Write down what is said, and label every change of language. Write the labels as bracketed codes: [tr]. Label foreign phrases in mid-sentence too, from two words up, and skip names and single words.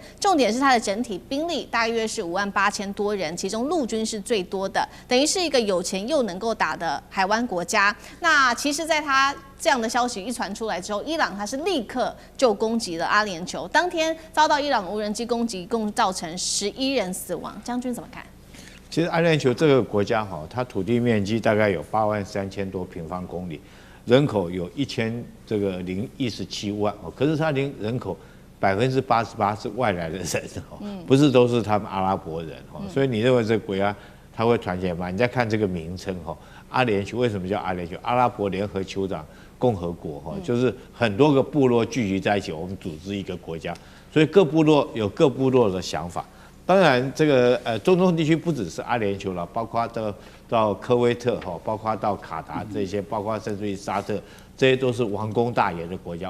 [zh] 重點是它的整體兵力大約是58000多人，其中陸軍是最多的，等於是一個有錢又能夠打的海灣國家。那其實，在它這樣的消息一傳出來之後，伊朗它是立刻就攻擊了阿聯酋，當天遭到伊朗無人機攻擊，共造成11人死亡。將軍怎麼看？其實阿聯酋這個國家哈，它土地面積大概有83000多平方公里。人口有1017萬哦，可是它人口88%是外來的人哦，不是都是他們阿拉伯人哦，所以你認為這個國家它會團結嗎？你再看這個名稱哈，阿聯酋為什麼叫阿聯酋？阿拉伯聯合酋長共和國哈，就是很多個部落聚集在一起，我們組織一個國家，所以各部落有各部落的想法。當然，這個中東地區不只是阿聯酋了，包括到科威特哈，包括到卡達這些，包括甚至於沙特，這些都是王公大爺的國家。